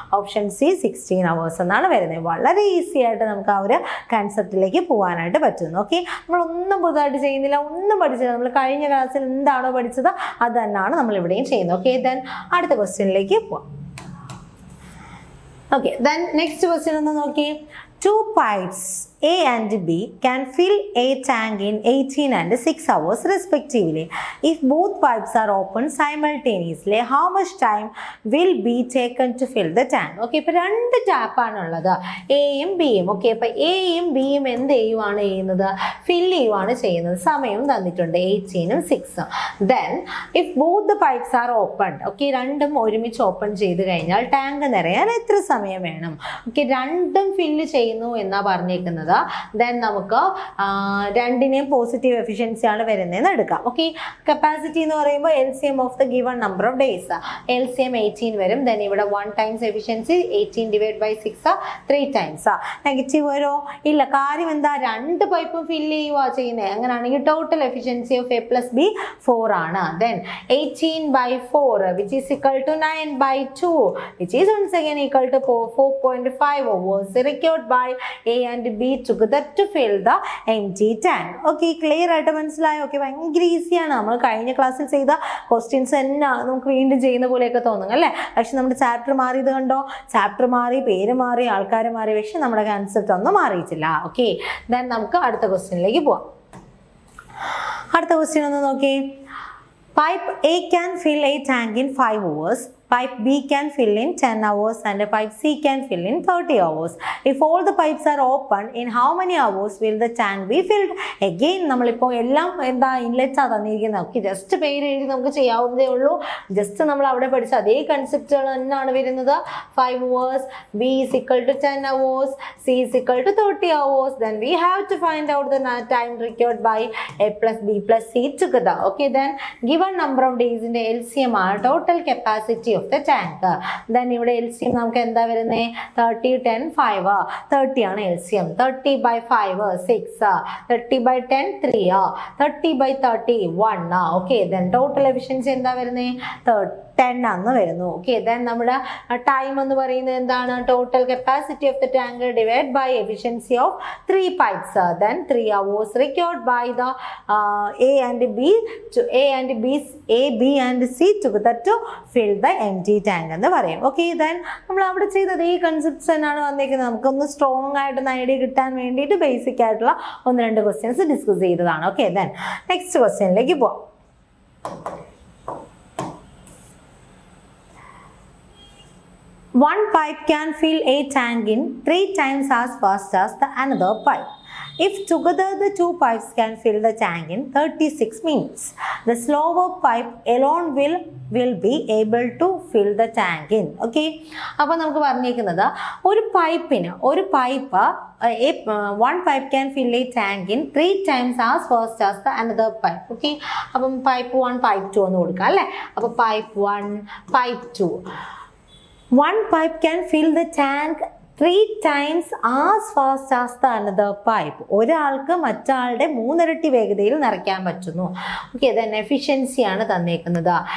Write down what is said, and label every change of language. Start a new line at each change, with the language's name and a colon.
Malayalam: Option C 16 hours എന്നാണ് വരുന്നത്. വളരെ ഈസി ആയിട്ട് നമുക്ക് ആ ഒരു കൺസെപ്റ്റിലേക്ക് പോകാനായിട്ട് പറ്റുന്നു. ഓക്കെ, നമ്മളൊന്നും പുതുതായിട്ട് ചെയ്യുന്നില്ല, ഒന്നും പഠിച്ചില്ല. നമ്മൾ കഴിഞ്ഞ ക്ലാസ്സിൽ എന്താണോ പഠിച്ചത് അത് തന്നെയാണ് നമ്മൾ ഇവിടെയും ചെയ്യുന്നത്. ഓക്കെ, ദെൻ അടുത്ത ക്വസ്റ്റ്യനിലേക്ക് പോവാം. ഓക്കെ, ദെൻ നെക്സ്റ്റ് ക്വസ്റ്റ്യൻ ഒന്ന് നോക്കി.
English: 2 pipes A and B can fill a tank in 18 and 6 hours respectively. If both pipes are open simultaneously, how much time will be taken to fill the tank?
Malayalam: Okay, ഇപ്പോൾ 2 ടാപ്പാണുള്ളത്, എയും ബിയും. Okay, അപ്പോൾ എയും ബിയും എന്ത് ചെയ്യുവാണ് ചെയ്യുന്നത്? ഫില്ല് ചെയ്യുവാണ് ചെയ്യുന്നത്. സമയം തന്നിട്ടുണ്ട് 18ഉം 6ഉം. Then
English: if both the pipes are open,
Malayalam: okay, രണ്ടും ഒരുമിച്ച് ഓപ്പൺ ചെയ്ത് കഴിഞ്ഞാൽ ടാങ്ക് നിറയാൻ എത്ര സമയം വേണം? ഓക്കെ, രണ്ടും ഫില്ല് ചെയ്യുന്നു എന്നാ പറഞ്ഞേക്കുന്നത്. ദെൻ നമുക്ക് രണ്ടിനെയും പോസിറ്റീവ് എഫിഷ്യൻസി ആണ് വരുന്നതെന്ന് എടുക്കാം. ഓക്കെ, കപ്പാസിറ്റി എന്ന് പറയുമ്പോൾ
English: LCM of the given number of days,
Malayalam: LCM 18 വരും. ദെൻ ഇവിടെ 1 times efficiency 18 divide by 6 3 times. Negative വരോ? ഇല്ല. കാര്യം എന്താ, രണ്ട് പൈപ്പും ഫില്ല് ചെയ്യുക ചെയ്യുന്നത്. അങ്ങനെയാണെങ്കിൽ
English: total efficiency of A plus B
Malayalam: 4 ആണ്.
English: Then 18 by 4 which is equal to 9 by 2 which is once again equal to 4.5 hours required by A and B together to fill the empty tank.
Malayalam: Okay, clear ആയിട്ട് മനസ്സിലായോ? Okay, ഭയങ്കര ഈസിയാണ്. നമ്മൾ കഴിഞ്ഞ ക്ലാസ്സിൽ ചെയ്ത questions തന്നെ നമുക്ക് വീണ്ടും ചെയ്യുന്ന പോലെയൊക്കെ തോന്നും അല്ലേ? പക്ഷെ നമ്മുടെ ചാപ്റ്റർ മാറിയത് കണ്ടോ? ചാപ്റ്റർ മാറി, പേര് മാറി, ആൾക്കാർ മാറി, പക്ഷെ നമ്മുടെ കൺസെപ്റ്റ് ഒന്നും മാറിയിട്ടില്ല. ഓക്കെ, ദെൻ നമുക്ക് അടുത്ത ക്വസ്റ്റ്യനിലേക്ക് പോവാം. അടുത്ത ക്വസ്റ്റ്യൻ ഒന്ന് നോക്കി.
English: Pipe A can fill a tank in 5 hours. Pipe B can fill in 10 hours and pipe C can fill in 30 hours. If all the pipes are open, in how many hours will the tank be filled?
Malayalam: Again, നമ്മളിപ്പോൾ എല്ലാം എന്താ inlets ആണ് തന്നിരിക്കുന്നത്. Okay, just പേര് എഴുതി നമുക്ക് ചെയ്യാവുന്നതേ ഉള്ളൂ. ജസ്റ്റ് നമ്മൾ അവിടെ പഠിച്ച അതേ കൺസെപ്റ്റുകൾ തന്നെയാണ് വരുന്നത്.
English: 5 hours, B is equal to 10 hours, C is equal to 30 hours. Then we have to find out the time required by A plus B plus C together. Okay, then given number of days in the LCM ആണ് total capacity of the tank.
Malayalam: Then ഇവിടെ LCM നമുക്ക് എന്താ വരുന്നത്? 30, 10, 5. 30 ആണ് LCM. 30 by 5 6.
English: 30 by 10 3. 30 by 30 1. Okay, then total efficiency
Malayalam: എന്താ വരുന്നത്? 10 ആണെന്ന് വരുന്നു. ഓക്കെ, ദെൻ നമ്മുടെ ടൈം എന്ന് പറയുന്നത് എന്താണ്?
English: Total capacity of the tank divide by efficiency of 3 pipes. Then 3 hours required by the A and B and C together to fill the empty tank
Malayalam: എന്ന് പറയും. ഓക്കെ, ദെൻ നമ്മൾ അവിടെ ചെയ്തത് ഈ കൺസെപ്റ്റ്സ് തന്നെയാണ് വന്നിരിക്കുന്നത്. നമുക്കൊന്ന് സ്ട്രോങ് ആയിട്ടൊന്ന് ഐഡിയ കിട്ടാൻ വേണ്ടിയിട്ട് ബേസിക് ആയിട്ടുള്ള 1-2 ക്വസ്റ്റ്യൻസ് ഡിസ്കസ് ചെയ്തതാണ്. ഓക്കെ, ദെൻ നെക്സ്റ്റ് ക്വസ്റ്റ്യനിലേക്ക് പോവാം.
English: One pipe can fill a tank in 3 times as fast as the another pipe. If together the 2 pipes can fill the tank in 36 minutes, the slower pipe alone will be able to fill the tank in. Okay,
Malayalam: അപ്പോൾ നമുക്ക് പറഞ്ഞിരിക്കുന്നത് ഒരു pipe
English: one pipe can fill a tank in 3 times as fast as the another pipe.
Malayalam: Okay, അപ്പം pipe 1 pipe 2 എന്ന് കൊടുക്കാം അല്ലേ?
English: അപ്പോൾ pipe 1 pipe 2. One pipe can fill the tank 3 times as fast as the another pipe.
Malayalam: ഒരാൾക്ക് മറ്റാളുടെ 3 ഇരട്ടി വേഗതയിൽ നിറയ്ക്കാൻ പറ്റുന്നു. ഓക്കെ, ദെൻ എഫിഷ്യൻസി ആണ് തന്നേക്കുന്നത്.